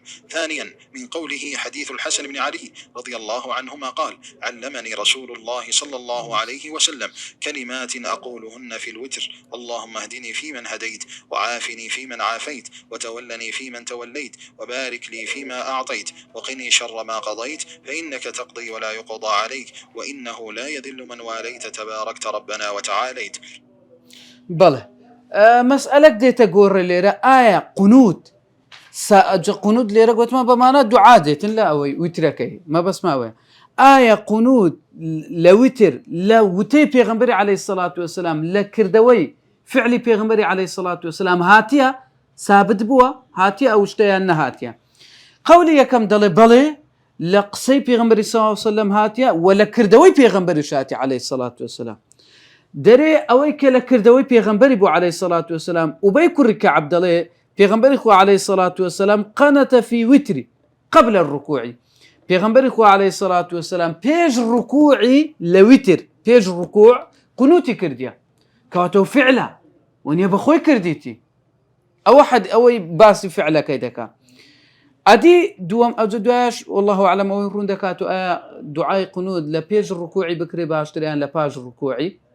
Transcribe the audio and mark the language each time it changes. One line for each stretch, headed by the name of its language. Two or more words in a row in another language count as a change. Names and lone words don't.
Arabic: ثانيا من قوله حديث الحسن بن علي رضي الله عنهما قال: علمني رسول الله صلى الله عليه وسلم كلمات أقولهن في الوتر: اللهم اهدني فيمن هديت، وعافني فيمن عافيت، وتولني فيمن توليت، وبارك لي فيما أعطيت، وقني شر ما قضيت، فإنك تقضي ولا يقضى عليك، وإنه لا يذل من واليت تباركت ربنا وتعاليت. بله مسألة دي تقول لي آية قنوت قنوت
Central Kurdish: لێرە گوتمە بەمانە دوعا دێتن لە ئەوەی ویترەکەی مەبەسماوەیە ئایا قنوت لە وتر لە وتەی پێغەمبەری
Arabic: عەلەیهی السەڵات وەسەلام
Central Kurdish: لە کردەوەی فعلی پێغەمبەری عەلەیهی
Arabic: السەڵات وەسەلام
Central Kurdish: هاتیە ثابت بووە هاتیە ئەو شتەیان نەهاتیە قەولی یەکەم دەڵێ بەڵێ لە قسەی پێغەمبەری
Arabic: صلی الله علیه و سلم
Central Kurdish: هاتیە و لە کردەوەی پێغەمبەریش هاتی
Arabic: عەلەیهی السەڵات وەسەلام
Central Kurdish: دەرێ ئەوەی کە لە کردەوەی پێغەمبەری بۆ
Arabic: عەلەیهی السەڵات وەسەلام
Central Kurdish: ئوبەی کوڕی کەعب دەڵێ پێغەمبەری خوا
Arabic: عەلەیهی السەڵات وەسەلام قەنەتە فی وتری قبل الركوع
Central Kurdish: پێغەمبەری خوا
Arabic: عەلەیهی السەڵات وەسەلام
Central Kurdish: پێش ڕکوعی لە وتر پێش ڕکوع قنوتی کردیە کەواتەوە فعلە وەنیە بەخۆی کردیتی ئەوەی باسی فعلەکەی دەکات ئەدی دووەم ئەوجە دوایش
Arabic: والله أعلم
Central Kurdish: ئەوەی ڕوون دەکات و ئایا دوعای قنوت لە پێش ڕکوعی بکرێ باشتریان لە پاش ڕکوعی